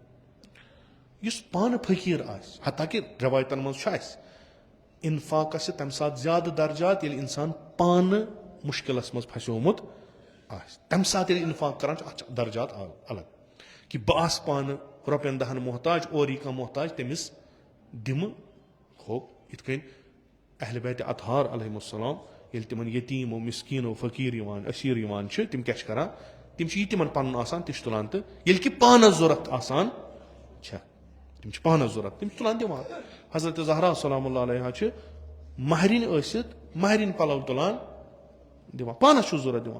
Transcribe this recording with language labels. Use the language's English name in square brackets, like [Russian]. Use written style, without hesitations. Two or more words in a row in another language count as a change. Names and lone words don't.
[Kashmiri] یُس پانہٕ فقیٖر آسہِ حتاکہِ رٮ۪وایتن منٛز چھُ اسہِ انفاقس چھِ تمہِ ساتہٕ زیادٕ درجات ییٚلہِ انسان پانہٕ مُشکلس منٛز پھسیومُت آسہِ تمہِ ساتہٕ ییٚلہِ انفاق کران چھُ اتھ چھِ درجات الگ کہِ بہٕ آسہٕ پانہٕ رۄپین 10 محتاج اور یی کانٛہہ محتاج تٔمِس دِمہٕ ہو یِتھ کٔنۍ اہلِ بیتِ اطہار [Arabic] علیہم السلام [Kashmiri] ییٚلہِ تِمن یتیٖمو مسکیٖنو فقیٖر یِوان أسیٖر یِوان چھِ تِم کیٛاہ چھِ کران تِم چھِ یہِ تِمن پنُن آسان تہِ چھِ تُلان تہٕ ییٚلہِ کہِ پانس ضوٚرتھ آسان چھےٚ تِم چھِ پانس ضوٚرتھ تِم چھِ تُلان دِوان حضرت زہرا [Arabic] سلام اللہ علیہا [Kashmiri] چھِ مہرِنۍ ٲسِتھ مہرِنۍ پلو تُلان دِوان پانس چھُ ضوٚرتھ دِوان